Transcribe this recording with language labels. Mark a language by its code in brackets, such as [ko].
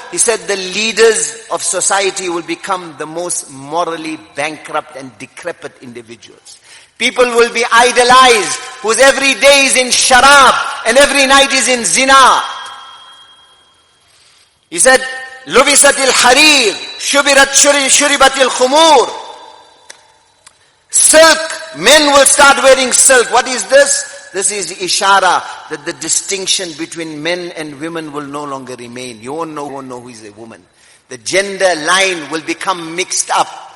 [en] He said the leaders of society will become the most morally bankrupt and decrepit individuals. People will be idolized whose every day is in sharab and every night is in zina. He said, [ar] لُبِسَتِ الْحَرِيرِ شُرِبَتِ الْخُمُورِ. [en] Silk, men will start wearing silk. What is this? This is ishara that the distinction between men and women will no longer remain. You won't know who is a woman. The gender line will become mixed up.